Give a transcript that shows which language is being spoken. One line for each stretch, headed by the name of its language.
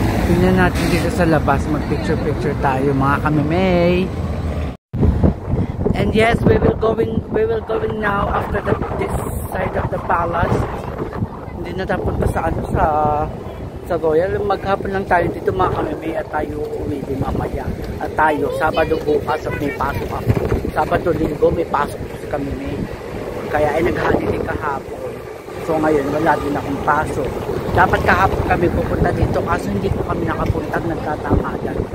Filipino: Tingnan natin dito sa labas, mag-picture tayo mga kamimay.
English: And yes, we will going now after this side of the palace.
Filipino: Hindi na tapunta sa sa Royal. Maghapon lang tayo dito mga kamimay at tayo uwi din mamaya. At tayo, Sabado bukas at may pasok ako. Sabado linggo may pasok sa kamimay. Kaya ay naghaliday kahapon. So ngayon wala din akong pasok. Dapat kahapon kami pupunta dito kaso hindi po kami nakapunta, nagtatamadan.